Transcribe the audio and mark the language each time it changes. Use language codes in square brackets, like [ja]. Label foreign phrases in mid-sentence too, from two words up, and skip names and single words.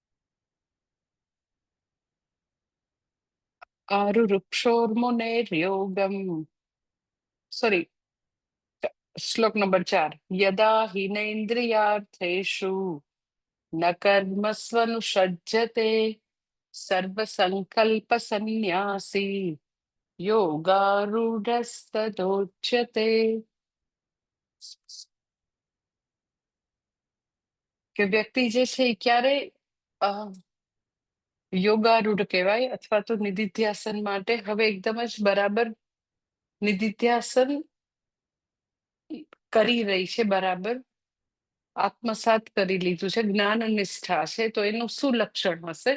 [sa] आरुरुक्षोर्मुनेर्योगम् [gu] સૉરી, શ્લોક નંબર 4। [sa] यदा हीनेन्द्रियार्थेषु न कर्मस्वनुषज्जते सर्वसंकल्पसन्न्यासी योगारूढस्तदोच्यते। [gu] કે વ્યક્તિ જે છે એ ક્યારે યોગારૂઢ કહેવાય અથવા તો નિધિધ્યાસન માટે હવે એકદમ જ બરાબર નિધિધ્યાસન કરી રહી છે, બરાબર આત્મસાત કરી લીધું છે, જ્ઞાન નિષ્ઠા છે, તો એનું શું લક્ષણ હશે?